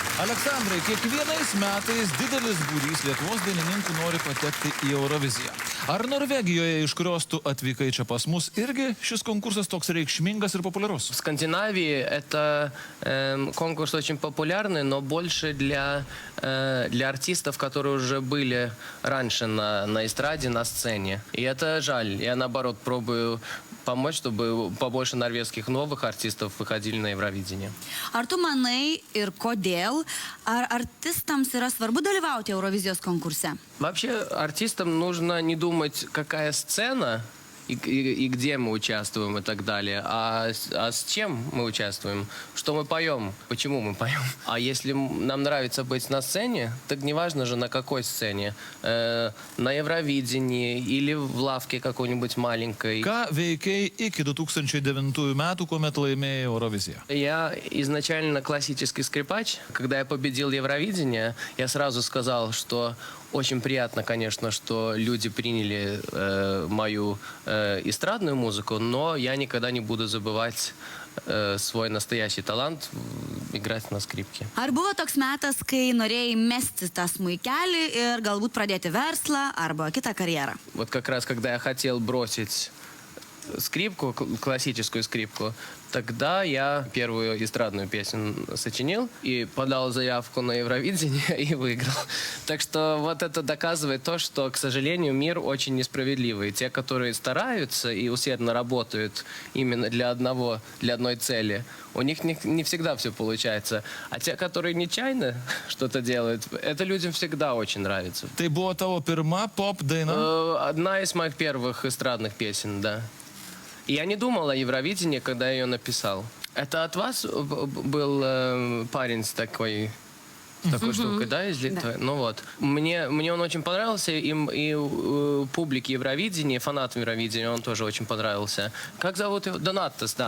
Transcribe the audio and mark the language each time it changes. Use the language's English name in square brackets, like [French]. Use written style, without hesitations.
[Lithuanian] Aleksandrai, kiekvienais metais didelis būrys Lietuvos dainininkų nori patekti į Euroviziją. Ar Norvegijoje, iš kurios tu atvykai čia pas mus, irgi šis konkursas toks reikšmingas ir populiarus? [Russian] В Скандинавии это конкурс очень популярный, но больше для артистов, которые уже были раньше на эстраде, на сцене. И это жаль. Я, наоборот, пробую помочь, чтобы побольше норвежских новых артистов выходили на Евровидение. [Lithuanian] Ar tu manai ir kodėl, ar artistams yra svarbu dalyvauti Eurovizijos konkurse? [Russian] Вообще, артистам нужно не думать, какая сцена и где мы участвуем и так далее, а с чем мы участвуем, что мы поем, почему мы поем. А если нам нравится быть на сцене, так неважно же на какой сцене, на Евровидении или в лавке какой-нибудь маленькой. [Lithuanian] Ką veikiai iki 2009 metų, kuomet laimėjai Euroviziją? [Russian] Я изначально классический скрипач. Когда я победил Евровидение, я сразу сказал, что очень приятно, конечно, что люди приняли мою эстрадную музыку, но я никогда не буду забывать свой настоящий талант играть на скрипке. [Lithuanian] Ar buvo toks metas, kai norėjai mesti tą smuikelį ir galbūt pradėti verslą arba kitą karjerą? [Russian] Вот как раз, когда я хотел бросить скрипку, классическую скрипку, тогда я первую эстрадную песню сочинил и подал заявку на Евровидение и выиграл. Так что вот это доказывает то, что, к сожалению, мир очень несправедливый. Те, которые стараются и усердно работают именно для одной цели, у них не всегда все получается. А те, которые нечаянно что-то делают, это людям всегда очень нравится. [Lithuanian] Tai buvo tavo pirma pop daina? [Russian] Одна из моих первых эстрадных песен, да. И я не думал о Евровидении, когда я ее написал. Это от вас был парень с такой штукой, да, из Литвы? Да. Ну вот. Мне он очень понравился, и публике Евровидения, фанатам Евровидения он тоже очень понравился. Как зовут его? Донатас, да.